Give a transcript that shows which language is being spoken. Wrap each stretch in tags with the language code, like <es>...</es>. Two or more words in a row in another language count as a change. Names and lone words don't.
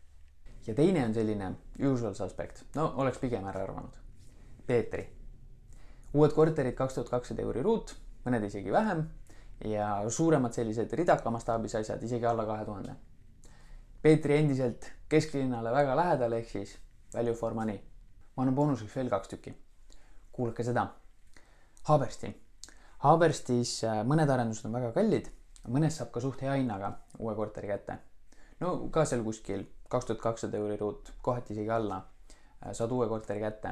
<et>Ja teine on selline</et> <en>usual suspect,</en> <et>oleks pigem ära arvanud. Peetri. Uued korterid 2200 euri ruut, mõned isegi vähem ja suuremad sellised ridaka mastaabis asjad isegi alla 2000. Peetri endiselt kesklinnale väga lähedal ehk siis</et> <en>value for money.</en> <et>Ma annan boonuseks veel 2 tükki. Kuulake seda. Haabersti. Haaberstis mõned arendused on väga kallid, mõnes saab ka suht hea hinnaga uue korteri kätte. Ka seal kuskil 2200 euri ruut, kohati isegi alla saad uue korteri kätte.</et>